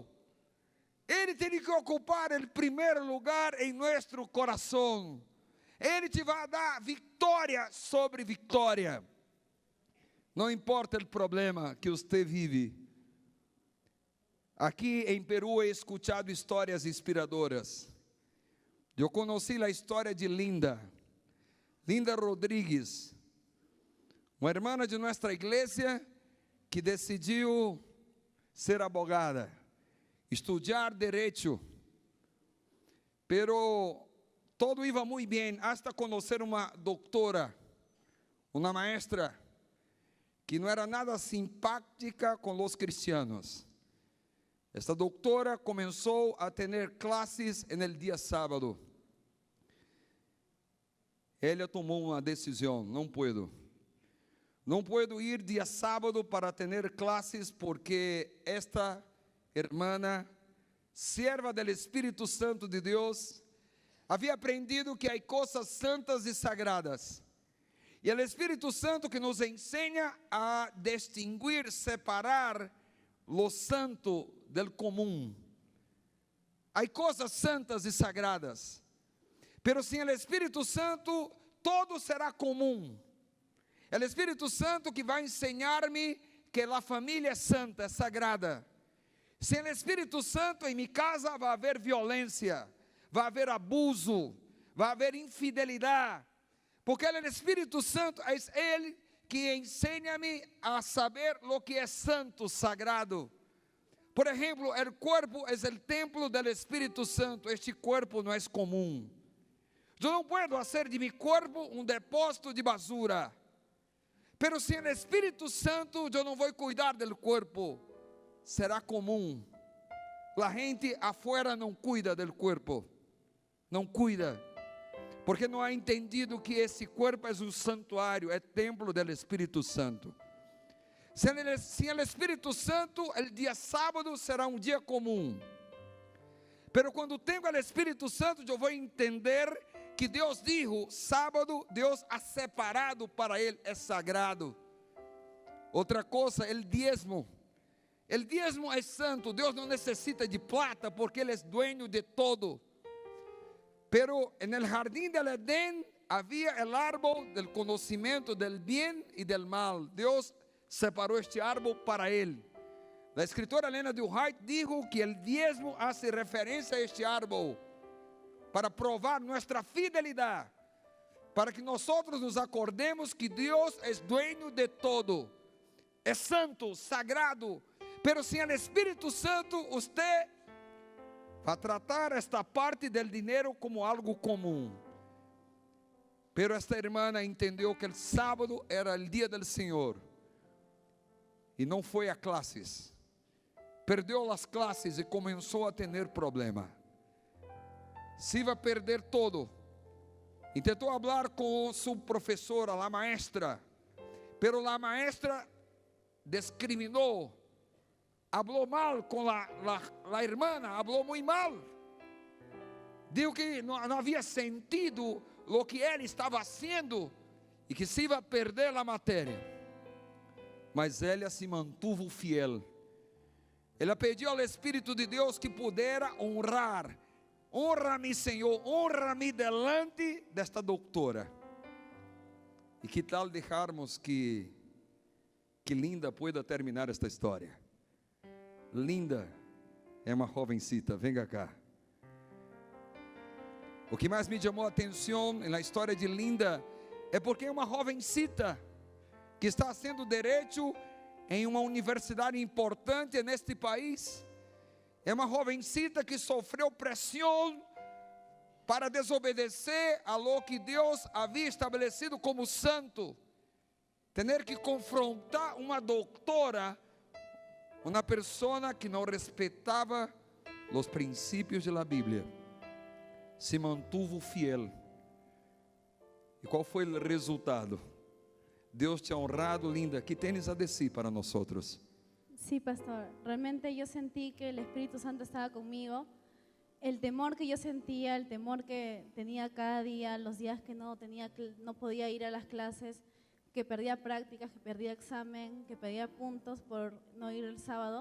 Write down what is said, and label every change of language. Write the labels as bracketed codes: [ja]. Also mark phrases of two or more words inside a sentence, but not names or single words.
[pt] Ele tem que ocupar o primeiro lugar em nosso coração. Ele te vai dar vitória sobre vitória. Não importa o problema que você vive. Aqui em Peru [es] he escuchado [pt] histórias inspiradoras. Eu conheci a história de Linda Rodrigues, uma irmã de nossa igreja que decidiu ser abogada, estudar direito, [es] pero todo iba [pt] muito bem, [es] hasta [pt] conhecer uma doutora, uma [es] maestra, que no era nada simpática con los cristianos. Esta doctora comenzó a tener clases en el día sábado. [pt] Ella tomou uma decisão: não puedo ir dia sábado para ter clases, porque [es] esta hermana, sierva del [pt] Espírito Santo de Deus, havia aprendido que há coisas santas e sagradas. E o Espírito Santo que nos ensina a distinguir, separar [es] lo santo del [pt] comum. Há coisas santas e sagradas, pero sem o Espírito Santo, todo será comum. É o Espírito Santo que vai ensinar-me que a família é santa, é sagrada. Sem o Espírito Santo, em minha casa vai haver violência, vai haver abuso, vai haver infidelidade, porque o Espírito Santo é Ele que ensina-me a saber o que é santo, sagrado. Por exemplo, o corpo é o templo do Espírito Santo. Este corpo não é comum. Eu não posso fazer de meu corpo um depósito de basura. Pero sem o Espírito Santo, eu não vou cuidar do corpo. Será comum. A gente afuera não cuida do corpo. Não cuida. Porque não ha entendido que esse corpo é um santuário, é templo do Espírito Santo. Sem o Espírito Santo, o dia sábado será um dia comum. Pero quando tenho o Espírito Santo, eu vou entender que Deus dijo: sábado, Deus ha separado para Ele, é sagrado. Outra coisa, o diezmo. O diezmo é santo. Deus não necessita de plata, porque Ele é dueño de todo. [es] Pero en el jardín del Edén havia el árbol del conocimiento del bien y del mal. [pt] Deus separou este árbol para Ele. A escritora Ellen G. White dijo que o [es] diezmo hace [pt] referência a este árbol para provar nossa fidelidade, para que nós nos acordemos que Deus é dueño de todo, é santo, sagrado. Pero sem o Espírito Santo, você vai tratar esta parte do dinheiro como algo comum. Pero esta irmã entendeu que o sábado era o dia do Senhor e não foi a classes. Perdeu as classes e começou a ter problema. [es] Se iba a perder todo. [pt] Tentou falar com sua professora, a maestra, pero a maestra discriminou, falou mal com a irmã, falou muito mal. Dijo que não havia sentido o que ele estava fazendo e que se iba a perder a matéria. Mas ela se mantuvo fiel. Ela pediu ao Espírito de Deus que pudera honrar. Honra-me, Senhor, honra-me delante desta doutora. E que tal deixarmos que Linda pueda terminar esta história? Linda é uma jovencita, venga cá. O que mais me chamou a atenção na história de Linda é porque é uma jovencita que está fazendo direito em uma universidade importante neste país. É uma jovencita que sofreu pressão para desobedecer a lo que Deus havia estabelecido como santo. Ter que confrontar uma doutora, uma pessoa que não respeitava os princípios da Bíblia. Se mantuvo fiel. E qual foi o resultado? [es] Deus te ha honrado, Linda. ¿Qué tienes a decir para nosotros? Sí, pastor. Realmente yo sentí que el Espíritu Santo estaba conmigo. El temor que yo sentía, el temor que tenía cada día, los días que no podía ir a las clases, que perdía prácticas, que perdía examen, que perdía puntos por no ir el sábado.